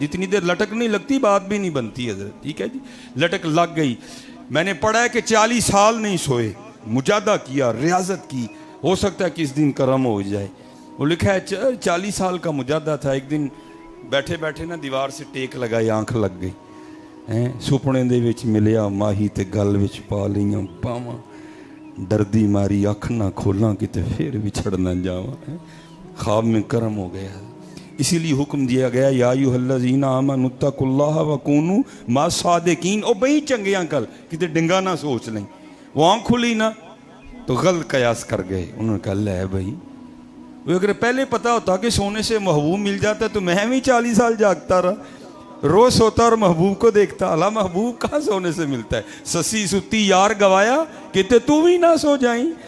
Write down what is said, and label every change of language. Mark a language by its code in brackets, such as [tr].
[ur] جتنی دیر لٹک نہیں لگتی بات بھی نہیں بنتی حضرت. ٹھیک ہے جی, لٹک لگ گئی. میں نے پڑھا ہے کہ 40 سال نہیں سوئے, مجاہدہ کیا, ریاضت کی, ہو سکتا ہے کہ اس دن کرم ہو جائے. وہ لکھا ہے 40 سال کا مجاہدہ تھا. ایک دن بیٹھے بیٹھے نا دیوار سے ٹیک لگائی, آنکھ لگ گئی. [pa] سپنے دے وچ ملیا ماہی تے گل وچ پا لیاں باواں, ڈردی ماری اکھ نہ کھولاں کتے پھر بچھڑ نہ جاواں. [ur] خواب میں کرم ہو گیا. اسی لیے حکم دیا گیا [ar] یا ایھا الذین آمنوا اتقوا اللہ وکونوا مع الصادقین. [pa] او بھئی چنگیاں کل کتے ڈنگا نہ سوچ لیں. [ur] وہ آنکھ کھلی نا تو غلط قیاس کر گئے. انہوں نے کہا لے بھائی, وہ اگر پہلے پتا ہوتا کہ سونے سے محبوب مل جاتا تو میں بھی 40 سال جاگتا رہا, روز سوتا اور محبوب کو دیکھتا. اللہ محبوب کہاں سونے سے ملتا ہے. [pa] سسی ستی یار گوایا [ur] کہتے تو بھی نہ سو جائیں.